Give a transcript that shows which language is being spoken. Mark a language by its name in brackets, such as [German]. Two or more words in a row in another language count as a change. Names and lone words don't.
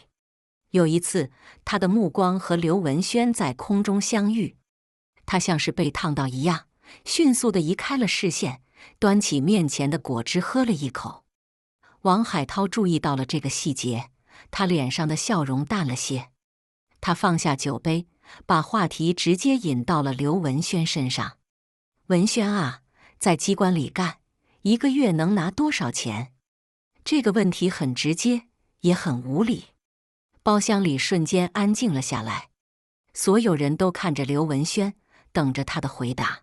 [Chinese] 有一次，他的目光和劉文軒在空中相遇，他像是被燙到一樣， 迅速地移開了視線，端起面前的果汁喝了一口。王海濤注意到了這個細節，他臉上的笑容淡了些。他放下酒杯，把話題直接引到了劉文軒身上。文軒啊，在機關裡幹，一個月能拿多少錢？這個問題很直接，也很無理。包廂裡瞬間安靜了下來，所有人都看着劉文軒，等着他的回答。